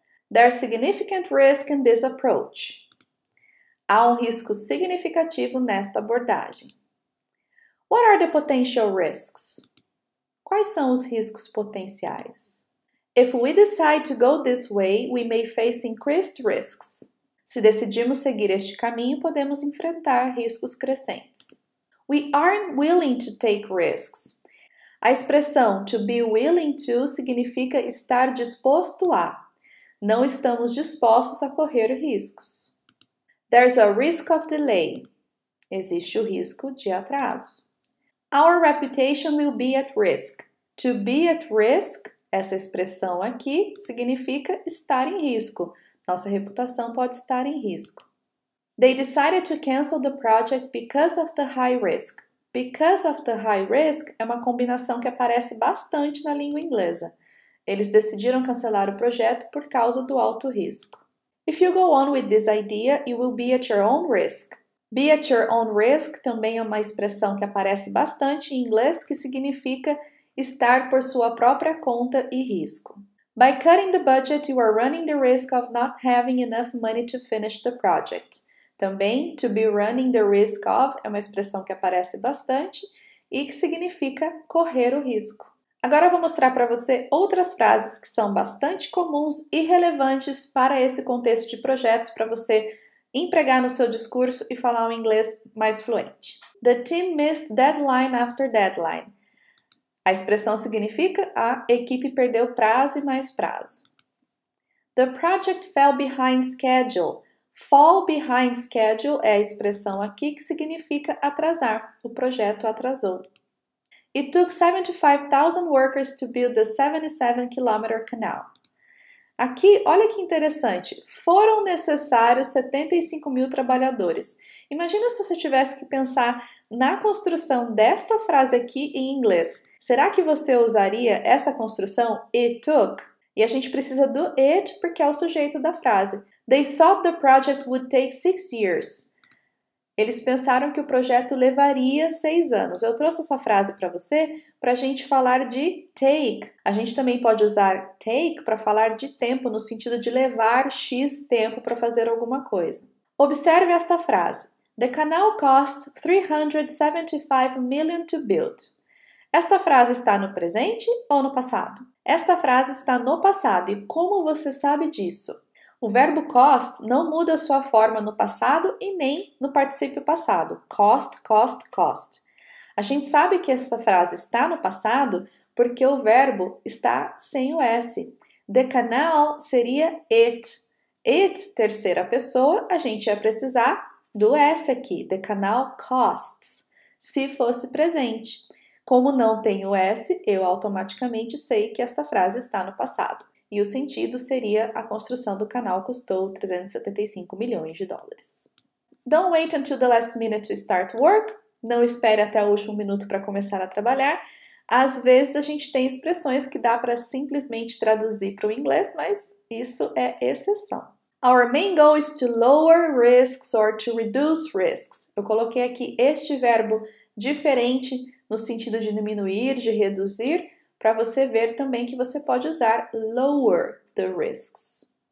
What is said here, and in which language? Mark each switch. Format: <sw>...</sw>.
<en>There's significant risk in this approach.</en> <pt>Há um risco significativo nesta abordagem.</pt> <en>What are the potential risks?</en> <pt>Quais são os riscos potenciais?</pt> <en>If we decide to go this way, we may face increased risks.</en> <pt>Se decidirmos seguir este caminho, podemos enfrentar riscos crescentes.</pt> <en>We aren't willing to take risks.</en> <pt>A expressão to be willing to significa estar disposto a. Não estamos dispostos a correr riscos.</pt> <en>There's a risk of delay.</en> <pt>Existe o risco de atraso.</pt> <en>Our reputation will be at risk.</en> <pt>To be at risk, essa expressão aqui, significa estar em risco. Nossa reputação pode estar em risco.</pt> <en>They decided to cancel the project because of the high risk.</en> <pt>Because of the high risk é uma combinação que aparece bastante na língua inglesa. Eles decidiram cancelar o projeto por causa do alto risco.</pt> <en>If you go on with this idea, you will be at your own risk.</en> <pt>Be at your own risk também é uma expressão que aparece bastante em inglês que significa estar por sua própria conta e risco.</pt> <en>By cutting the budget, you are running the risk of not having enough money to finish the project.</en> <pt>Também, to be running the risk of é uma expressão que aparece bastante e que significa correr o risco. Agora eu vou mostrar para você outras frases que são bastante comuns e relevantes para esse contexto de projetos para você empregar no seu discurso e falar um inglês mais fluente.</pt> <en>The team missed deadline after deadline.</en> <pt>A expressão significa a equipe perdeu prazo e mais prazo.</pt> <en>The project fell behind schedule.</en> <pt>Fall behind schedule é a expressão aqui que significa atrasar. O projeto atrasou.</pt> <en>It took 75,000 workers to build the 77-kilometer canal.</en> <pt>Aqui, olha que interessante, foram necessários 75 mil trabalhadores. Imagina se você tivesse que pensar na construção desta frase aqui em inglês. Será que você usaria essa construção it took? E a gente precisa do it porque é o sujeito da frase.</pt> <en>They thought the project would take 6 years.</en> <pt>Eles pensaram que o projeto levaria 6 anos. Eu trouxe essa frase para você para a gente falar de take. A gente também pode usar take para falar de tempo, no sentido de levar X tempo para fazer alguma coisa. Observe esta frase.</pt> <en>The canal costs 375 million to build.</en> <pt>Esta frase está no presente ou no passado? Esta frase está no passado. E como você sabe disso? O verbo cost não muda sua forma no passado e nem no particípio passado. Cost, cost, cost. A gente sabe que essa frase está no passado porque o verbo está sem o S. The canal seria it. It, terceira pessoa, a gente ia precisar do S aqui.</pt> <en>The canal costs.</en> <pt>Se fosse presente. Como não tem o S, eu automaticamente sei que esta frase está no passado. E o sentido seria a construção do canal custou 375 milhões de dólares.</pt> <en>Don't wait until the last minute to start work.</en> <pt>Não espere até o último minuto para começar a trabalhar. Às vezes a gente tem expressões que dá para simplesmente traduzir para o inglês, mas isso é exceção.</pt> <en>Our main goal is to lower risks or to reduce risks.</en> <pt>Eu coloquei aqui este verbo diferente no sentido de diminuir, de reduzir, para você ver também que você pode usar lower the risks.</pt>